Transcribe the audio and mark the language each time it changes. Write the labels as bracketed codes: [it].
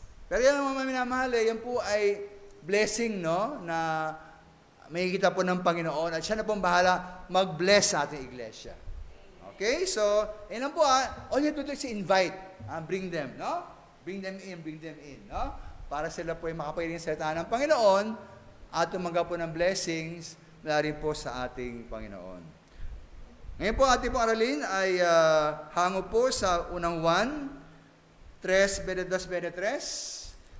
[tl] Pero yan mga minamahal, yan po ay blessing, no? Na makikita po ng Panginoon at siya na pong bahala mag-bless sa ating iglesia. Okay? [en] So, [tl] yan lang po [en] all you have to do is invite. Bring them, no? Bring them in, no? [tl] Para sila po ay makapagiling sa salita ng Panginoon at tumanggap po ng blessings na rin po sa ating Panginoon. Ngayon po ating pong aralin ay hango po sa unang 1, 3:22-23.